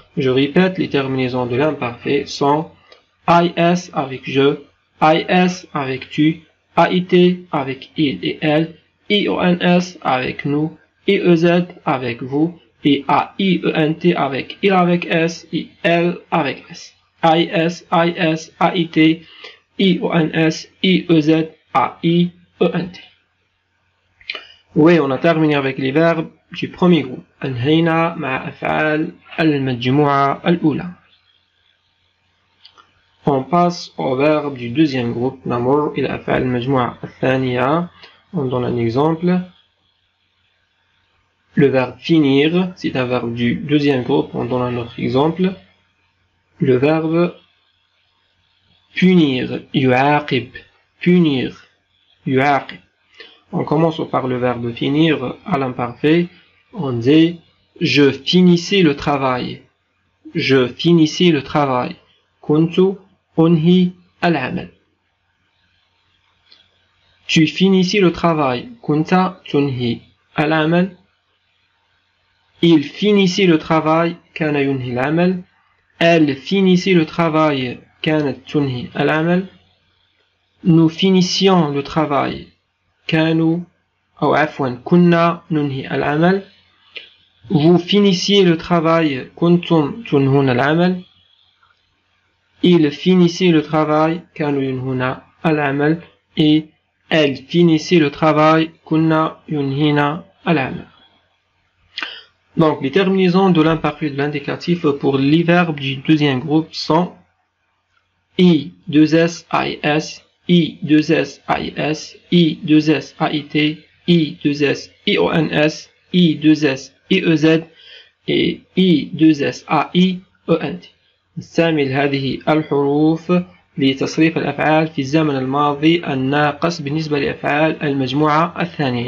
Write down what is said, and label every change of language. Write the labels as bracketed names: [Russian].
[French] Je répète, les terminaisons de l'imparfait sont is avec je, is avec tu, ait avec il et elle, ions avec nous, iez avec vous, et aient avec il avec s et elle avec s. Is, ait, ions, iez, ai, ent. Oui, on a terminé avec les verbes du premier groupe. [Arabic] انهينا مع أفعال المجموعة الأولى. [French] On passe au verbe du deuxième groupe. [Arabic] نمر إلى أفعال المجموعة الثانية. [French] On donne un exemple. Le verbe finir, c'est un verbe du deuxième groupe. On donne un autre exemple. Le verbe punir, [Arabic] يعاقب. [French] Punir, [Arabic] يعاقب. [French] On commence par le verbe finir à l'imparfait. On dit je finissais le travail. Je finissais le travail. [Arabic] كنت أنهي العمل. [French] Tu finissais le travail. [Arabic] كنت تنهي العمل. [French] Il finissait le travail. [Arabic] كان ينهي العمل. [French] Elle finissait le travail. [Arabic] كانت تنهي العمل. [French] Nous finissions le travail. [Arabic] كانوا أو عفوا كنا ننهي العمل. [French] Vous finissiez le travail. [Arabic] كنتم تنهون العمل. [French] Il finissait le travail. [Arabic] كانوا ينهون العمل. [French] Et elle finissait le travail. [Arabic] كنا ينهين العمل. [French] Donc les terminaisons de l'imparfait de l'indicatif pour les verbes du deuxième groupe sont i, 2s, is, i, 2s, is, i, 2s, ait, i, 2s, ions, i, 2s, iez et i, 2s, ai, ent. [Arabic] نستعمل هذه الحروف لتصريف الأفعال في الزمن الماضي الناقص بالنسبة لأفعال المجموعة الثانية.